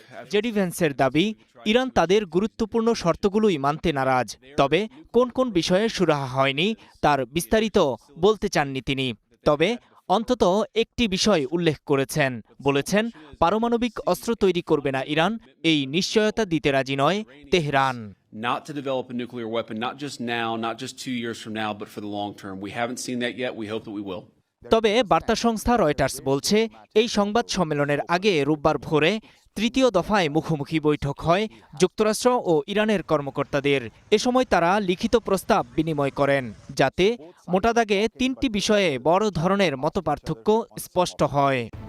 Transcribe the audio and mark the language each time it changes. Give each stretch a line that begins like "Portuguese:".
Bangla: JD ভ্যান্সের দাবি, Iran তাদের গুরুত্বপূর্ণ শর্তগুলোই মানতে নারাজ, তবে কোন কোন বিষয়ে সুরাহা হয়নি তার বিস্তারিত বলতে চাননি তিনি। তবে অন্তত একটি বিষয় উল্লেখ করেছেন, বলেছেন পারমাণবিক অস্ত্র তৈরি করবে না ইরান, এই নিশ্চয়তা দিতে রাজি নয় Tehran.
English: Not to develop a nuclear weapon, not just now, not just 2 years from now, but for the long term. We haven't seen that yet. We hope that we will.
Bangla: তবে বার্তা সংস্থা Reuters বলছে, এই সংবাদ সম্মেলনের আগে রোববার ভোরে তৃতীয় দফায় মুখোমুখি বৈঠক হয় যুক্তরাষ্ট্র ও ইরানের কর্মকর্তাদের। এ সময় তারা লিখিত প্রস্তাব বিনিময় করেন, যাতে মোটা দাগে 3টি বিষয়ে বড় ধরনের মতপার্থক্য স্পষ্ট হয়।